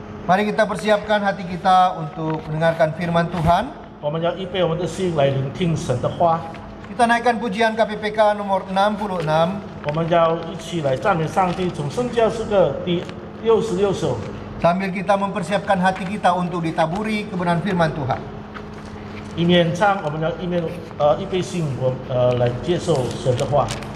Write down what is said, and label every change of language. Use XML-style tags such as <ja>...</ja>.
<id>Mari kita persiapkan hati kita untuk mendengarkan firman Tuhan.</id> <zh>我们要预备我们的心来聆听神的话。</zh> <id>Kita naikkan pujian KPPK nomor 66.</id> <zh>我们要一起来赞美上帝，从圣教诗歌第66首。</zh> <id>Sambil kita mempersiapkan hati kita untuk ditaburi kebenaran firman Tuhan.</id> <zh>一面唱，我们要一面预备心，来接受神的话。</zh>